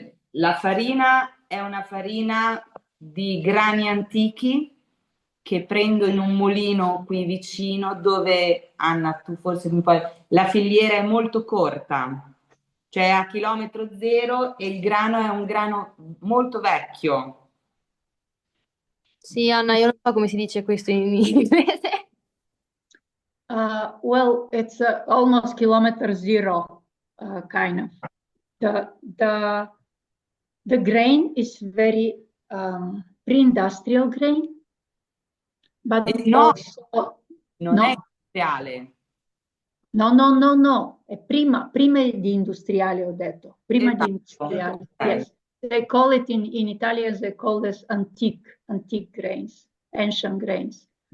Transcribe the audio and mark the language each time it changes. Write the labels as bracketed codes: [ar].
[it] La farina è una farina di grani antichi che prendo in un mulino qui vicino dove, Anna, tu forse mi puoi... La filiera è molto corta, cioè a chilometro zero e il grano è un grano molto vecchio. Sì, Anna, io non so come si dice questo in inglese. [en] Well, it's almost kilometer zero, kind of. The grain is very pre-industrial grain, but No, also [it] non è industriale. No. È prima di industriale, ho detto. Prima di Esatto. industriale. Ok. [en] Yes. They call it in Italian, they call this antique grains, ancient grains.